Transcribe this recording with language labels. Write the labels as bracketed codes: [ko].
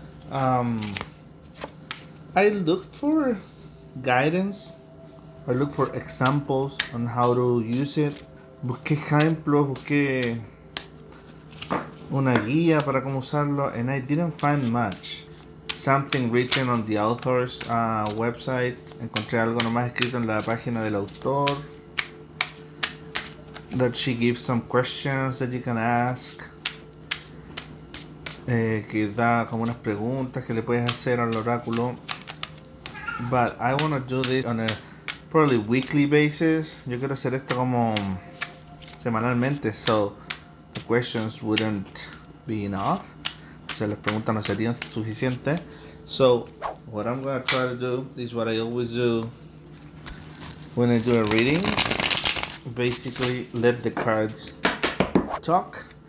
[en] I looked for guidance. I looked for examples on how to use it. [es] Busqué ejemplos, busqué una guía para cómo usarlo, [en] and I didn't find much. Something written on the author's website. [es] Encontré algo nomás escrito en la página del autor. [en] That she gives some questions that you can ask. [es] Que da como unas preguntas que le puedes hacer al oráculo. [en] But I want to do this on a probably weekly basis. [es] Yo quiero hacer esto como semanalmente, [en] so the questions wouldn't be enough. [es] O sea, las preguntas no serían suficientes. [en] So what I'm gonna try to do is what I always do when I do a reading. Basically, let the cards talk.